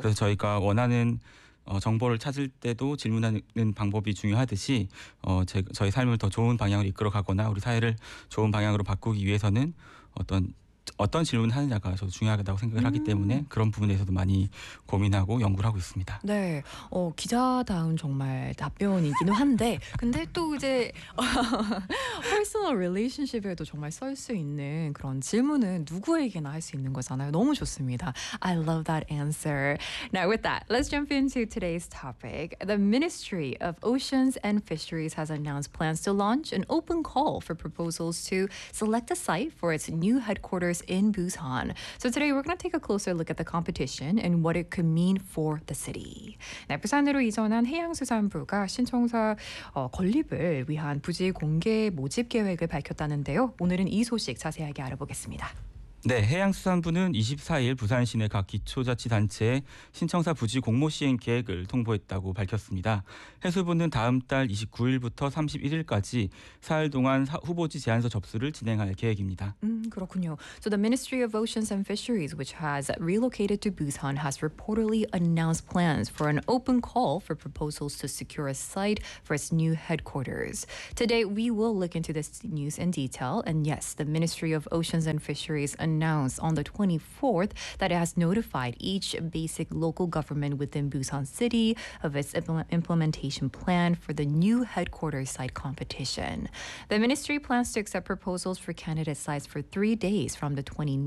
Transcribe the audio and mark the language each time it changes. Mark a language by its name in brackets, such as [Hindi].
[Korean] 그래서 저희가 원하는 정보를 찾을 때도 질문하는 방법이 중요하듯이 저희 삶을 더 좋은 방향으로 이끌어가거나 우리 사회를 좋은 방향으로 바꾸기 위해서는 어떤 질문을 하느냐가 저도 중요하다고 생각을 하기 때문에 그런 부분에서도 많이 고민하고 연구를 하고 있습니다. 네. 기자다운 정말 답변이기는 한데 근데 또 이제 퍼스널 릴레이션십에도 정말 쓸 수 있는 그런 질문은 누구에게나 할 수 있는 거잖아요. 너무 좋습니다. [English] I love that answer. Now with that, let's jump into today's topic. The Ministry of Oceans and Fisheries has announced plans to launch an open call for proposals to select a site for its new headquarters in Busan. So today we're going to take a closer look at the competition and what it could mean for the city. [Korean] 네, 부산으로 이전한 해양수산부가 신청사 건립을 위한 부지 공개 모집 계획을 밝혔다는데요. 오늘은 이 소식 자세하게 알아보겠습니다. 네, 해양수산부는 24일 부산시내 각 기초자치단체에 신청사 부지 공모 시행 계획을 통보했다고 밝혔습니다. 해수부는 다음 달 29일부터 31일까지 4일 동안 후보지 제안서 접수를 진행할 계획입니다. 그렇군요. [English] So the Ministry of Oceans and Fisheries, which has relocated to Busan, has reportedly announced plans for an open call for proposals to secure a site for its new headquarters. Today, we will look into this news in detail. And yes, the Ministry of Oceans and Fisheries announced on the 24th that it has notified each basic local government within Busan City of its implementation plan for the new headquarters site competition. The ministry plans to accept proposals for candidate sites for 3 days from the 29th.